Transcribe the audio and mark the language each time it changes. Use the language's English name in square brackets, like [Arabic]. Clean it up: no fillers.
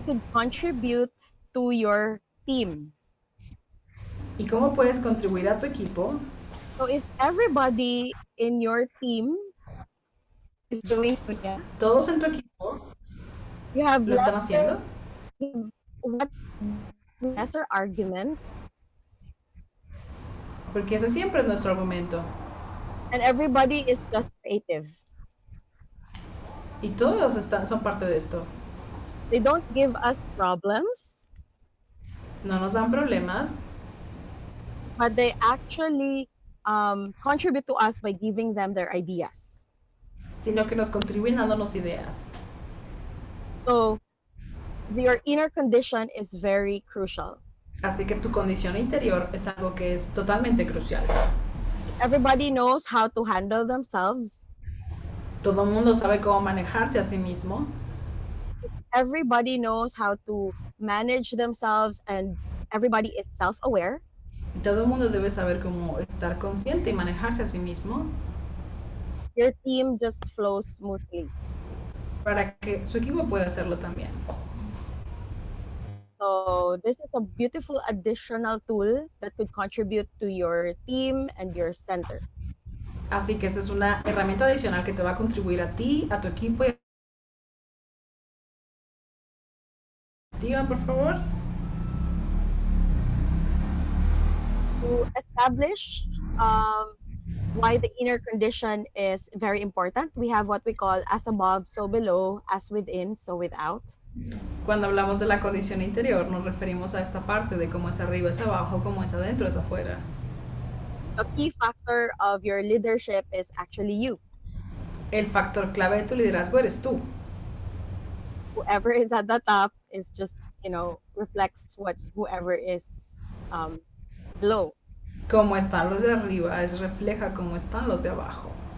[English] it could contribute to your team. [Spanish] y cómo puedes contribuir a tu equipo. [English] So if everybody in your team is doing Sunya, [Spanish] Todos en tu equipo [English] you have [Spanish] lo están haciendo, [English] lesser argument, [Spanish] porque ese siempre es nuestro argumento. [English] and everybody is just creative. [Spanish] Y todos son parte de esto. [English] They don't give us problems, [Spanish] No nos dan problemas, [English] but they actually contribute to us by giving them their ideas. [Spanish] sino que nos contribuyen dándonos ideas. [English] So your inner condition is very crucial. [Spanish] Así que tu condición interior es algo que es totalmente crucial. [English] Everybody knows how to handle themselves. [Spanish] Todo el mundo sabe cómo manejarse a sí mismo. [English] Everybody knows how to manage themselves, and everybody is self-aware. [Spanish] Y todo el mundo debe saber cómo estar consciente y manejarse a sí mismo [English] Your team just flows smoothly. [Spanish] para que su equipo pueda hacerlo también. [English] So this is a beautiful additional tool that could contribute to your team and your center. [Spanish] Así que esta es una herramienta adicional que te va a contribuir a ti, a tu equipo. Activa, por favor. [English] To establish why the inner condition is very important, we have what we call as above, so below, as within, so without. [Spanish] Cuando hablamos de la condición interior, nos referimos a esta parte de cómo es arriba, es abajo, cómo es adentro, es afuera. [English] A key factor of your leadership is actually you. [Spanish] El factor clave de tu liderazgo eres tú. [English] Whoever is at the top is just, reflects what whoever is below. [Spanish] Cómo están los de arriba refleja cómo están los de abajo.